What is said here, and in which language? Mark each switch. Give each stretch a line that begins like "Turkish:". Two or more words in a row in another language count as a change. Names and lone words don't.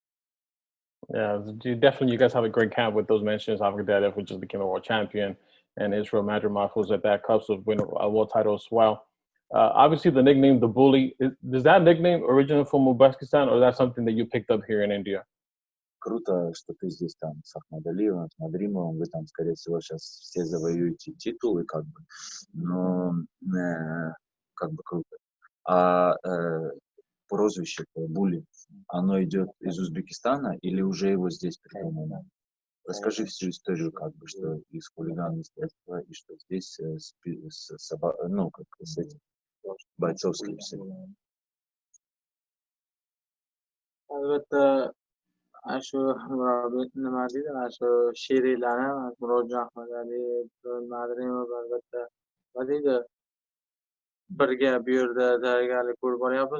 English: Yeah, you guys have a great camp with those mentions. Avgadayev, who just became a world champion, and Israel Madrimov, who's at that cusp of winning a world title as well. Obviously, the nickname "the Bully" does that nickname originate from Uzbekistan, or is that something that you picked up here in India?
Russian: Круто, что ты здесь там с Ахмадалиевым, с Мадримовым, вы там, скорее всего, сейчас все завоюете титулы, как бы, но как бы круто. А прозвище Були, оно идет из Узбекистана или уже его здесь придумано? Расскажи всю историю, как бы, что из хулиганства и что здесь ну, как с этим бойцовским всем.
Uzbek: Albatta, shu nima deydi, shu she'rlarni Murodjon Ahmadaliyev, Madrimov albatta nima deydi, birga bu yerda tayyorgarlik ko'rib boryapmiz.